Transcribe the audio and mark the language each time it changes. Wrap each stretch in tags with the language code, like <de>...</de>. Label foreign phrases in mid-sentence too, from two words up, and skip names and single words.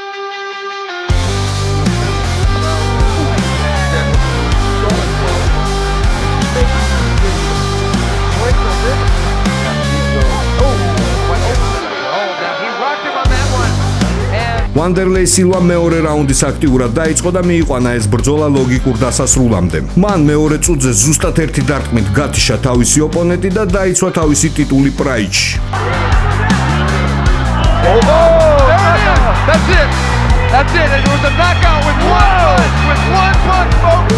<ka>ვანდერლეი სილვა მეორე რაუნდის აქტიურად დაიწყო და მიიყვანა ეს ბრძოლა ლოგიკურ დასასრულამდე. მან მეორე წუთზე ზუსტად ერთი დარტყმით გათიშა თავისი ოპონენტი და დაიცვა თავისი ტიტული პრაიჩში.</ka> <en>That's it. It was a knockout with one punch, folks.</en>